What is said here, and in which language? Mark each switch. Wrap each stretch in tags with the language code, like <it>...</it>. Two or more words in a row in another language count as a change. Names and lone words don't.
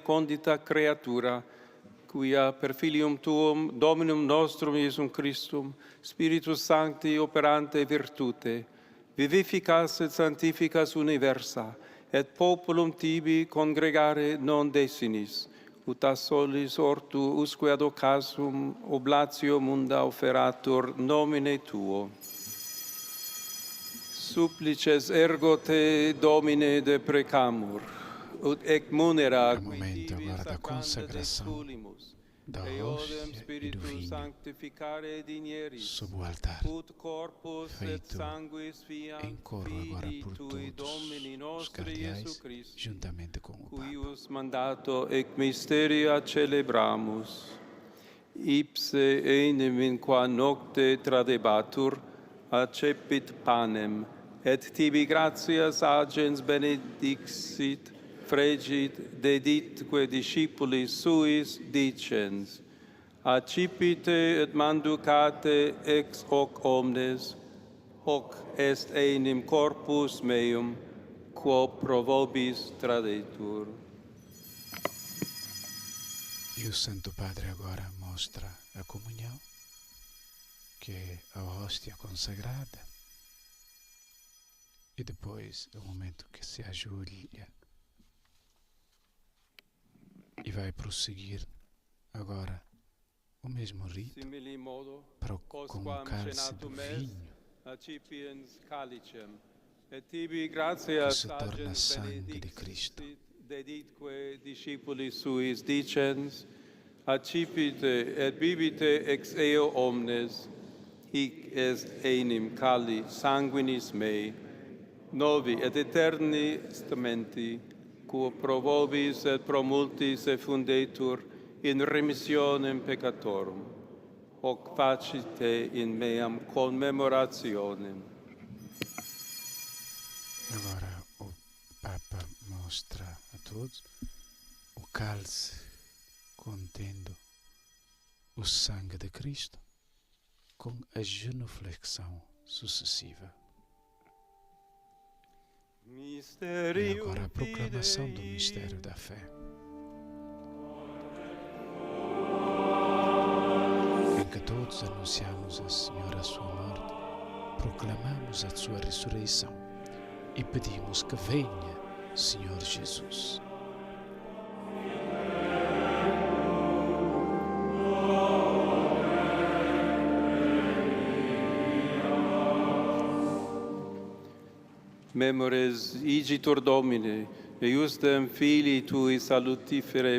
<la>condita creatura, quia per filium Tuum, Dominum nostrum Iesum Christum, Spiritus Sancti operante virtute, vivificas et sanctificas universa, et populum Tibi congregare non desinis, ut a solis ortu usque ad occasum oblatio munda offeratur nomine Tuo. Supplices ergo Te, Domine, de precamur, ut ec munera</la> <pt>É o momento agora da consagração da hóstia e do vinho sob o altar, feito em coro agora por todos os cardeais, juntamente com o Papa.</pt> <la>Cuius mandato ec mysteria celebramus, ipse enim in qua nocte tradebatur, accepit panem, et tibi gratias agens benedixit, fregit, deditque discipulis suis dicens, accipite et manducate ex hoc omnes, hoc est enim corpus meum, quo pro vobis tradetur.</la> <pt>E o Santo Padre agora mostra a comunhão, que é a hóstia consagrada. E depois é o momento que se ajoelha e vai prosseguir agora o mesmo rito com o cálice de vinho que se torna sangue de Cristo.</pt> <la>Deditque discipulis suis dicens, accipite et bibite ex eo omnes, hic est enim cali sanguinis mei, novi et eterni testamenti, quo pro vobis et pro multis effundetur in remissionem peccatorum, hoc facite in meam commemorationem.</la> <pt>Agora o Papa mostra a todos o cálice contendo o sangue de Cristo com a genuflexão sucessiva. E agora a proclamação do mistério da fé. Em que todos anunciamos ao Senhor a sua morte, proclamamos a sua ressurreição e pedimos que venha, Senhor Jesus.</pt> <la>Memores igitur Domine, eiusdem Filii Tui salutiferae</la>